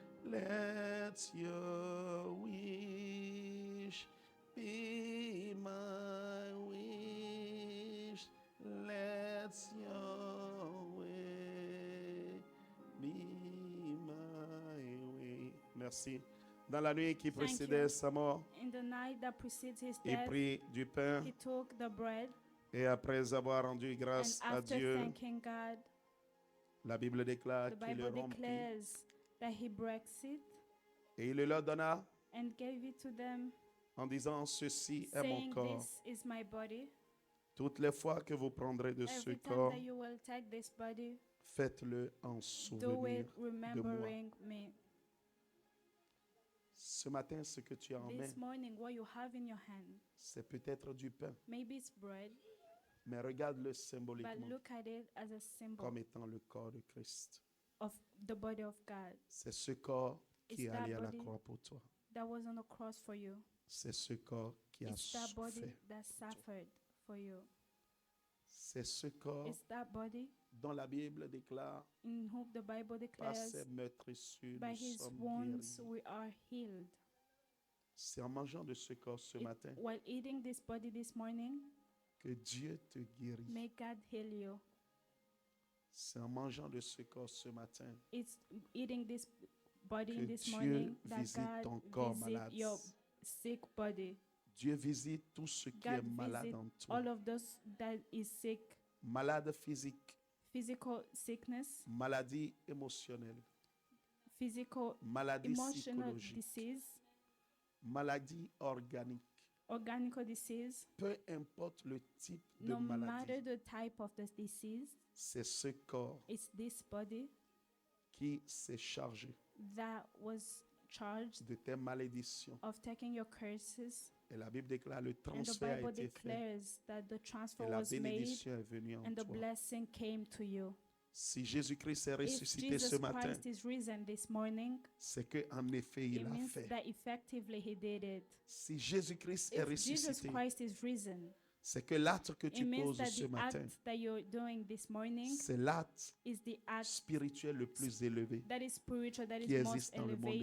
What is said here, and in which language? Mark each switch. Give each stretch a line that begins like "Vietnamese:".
English: Let your wish be my wish. Let your way be my way.
French: Merci. Dans la nuit qui précédait sa mort,
English: In the night that precedes his
French: il
English: death,
French: prit du pain
English: he took the bread,
French: et après avoir rendu
English: and
French: grâce à
English: after
French: Dieu,
English: thanking God,
French: la Bible déclare
English: the
French: qu'il le
English: Bible
French: rompit
English: declares that he breaks it
French: et il le leur donna
English: and gave it to them,
French: en disant, ceci est mon
English: saying,
French: corps.
English: "This is my body.
French: Toutes les fois que vous prendrez de ce
English: Every time
French: corps,
English: that you will take this body,
French: faites-le en
English: do
French: souvenir
English: it
French: de moi.
English: remembering me."
French: Ce matin, ce que tu as en main,
English: This morning, what you have in your hand,
French: c'est peut-être du pain,
English: maybe it's bread,
French: mais regarde-le
English: but
French: symboliquement
English: look at it as a symbol
French: comme étant le corps de Christ.
English: of the body of God
French: C'est ce corps qui
English: It's
French: est
English: that
French: allé à la
English: body.
French: croix pour toi.
English: that was on the cross for you.
French: C'est ce corps qui a
English: It's that body
French: souffert.
English: that suffered for you.
French: C'est ce corps
English: It's that body
French: dont la Bible déclare,
English: in whom the Bible
French: par ses
English: declares,
French: meurtrissures,
English: by nous his sommes wounds guéris. we are healed.
French: C'est en mangeant de ce corps ce matin
English: While eating this body this morning,
French: que Dieu te guérit.
English: may God heal you.
French: C'est en mangeant de ce corps ce matin
English: It's eating this body
French: que
English: in this
French: Dieu
English: morning that
French: visite ton
English: God
French: corps
English: visit
French: malade.
English: your sick body.
French: Dieu visite tout ce qui est
English: God
French: malade
English: visit
French: en toi.
English: all of those that is sick,
French: Malade physique,
English: physical sickness,
French: maladie émotionnelle,
English: physical,
French: maladie
English: emotional
French: psychologique,
English: disease,
French: maladie organique.
English: organic disease.
French: Peu importe le type de
English: No matter
French: maladie,
English: the type of the disease,
French: c'est ce corps
English: it's this body
French: qui s'est chargé
English: that was charged
French: de tes malédictions.
English: of taking your curses.
French: Et la Bible déclare le
English: And the
French: transfert a
English: Bible
French: été fait
English: declares that the transfer
French: et la
English: was made
French: bénédiction est venue en
English: and the
French: toi.
English: blessing came to you.
French: Si Jésus-Christ est
English: If
French: ressuscité ce
English: Jesus
French: matin,
English: Christ is risen this morning,
French: c'est que en effet
English: it
French: il l'a
English: means
French: fait.
English: that effectively he did it.
French: Si Jésus-Christ est
English: If Jesus
French: ressuscité,
English: Christ is risen,
French: c'est que l'acte que
English: it
French: tu
English: means
French: poses
English: that
French: ce
English: the
French: matin,
English: act that you're doing this morning
French: c'est l'acte
English: is the act
French: spirituel le plus élevé.
English: that is spiritual, that
French: qui
English: is most
French: existe dans le monde des